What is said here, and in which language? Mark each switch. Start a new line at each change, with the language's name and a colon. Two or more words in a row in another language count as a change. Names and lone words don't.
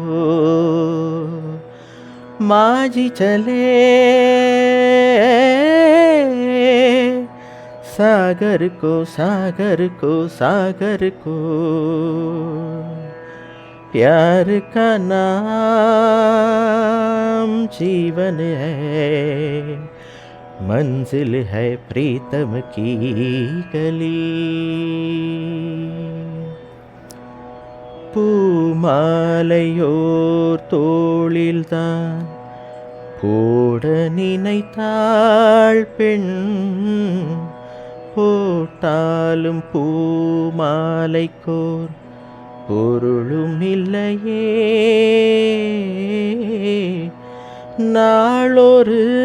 Hindi: माझी चले सागर को सागर को सागर को प्यार का नाम जीवन है मंजिल है प्रीतम की गली
Tamil: பூமாலையோர் தோளில்தான் போட நினைத்தாள் பெண் போட்டாலும் பூமாலைக்கோர் பொருளும் இல்லையே நாளொரு